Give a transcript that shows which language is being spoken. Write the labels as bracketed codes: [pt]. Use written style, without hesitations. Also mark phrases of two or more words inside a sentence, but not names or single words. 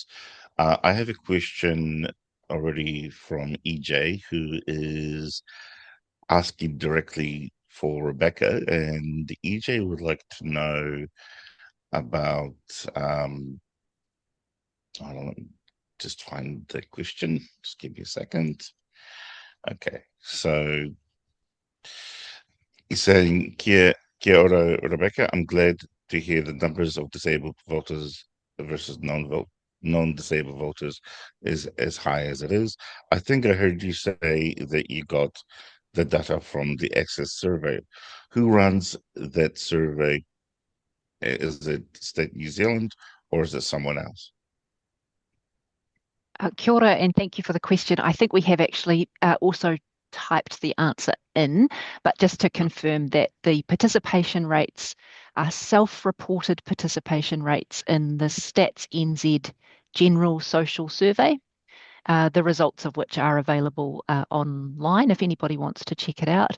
[en] I have a question already from EJ, who is asking directly for Rebecca, and EJ would like to know about, I don't know, just find the question. Just give me a second. Okay, so he's saying, [mi] kia ora, Rebecca. [en] I'm glad to hear the numbers of disabled voters versus non-disabled voters is as high as it is. I think I heard you say that you got the data from the Access survey. Who runs that survey? Is it State New Zealand or is it someone else? [mi] Kia ora, [en] and thank you for the question. I think we have actually also typed the answer in, but just to confirm that the participation rates are self-reported participation rates in the Stats NZ General Social Survey, the results of which are available online if anybody wants to check it out.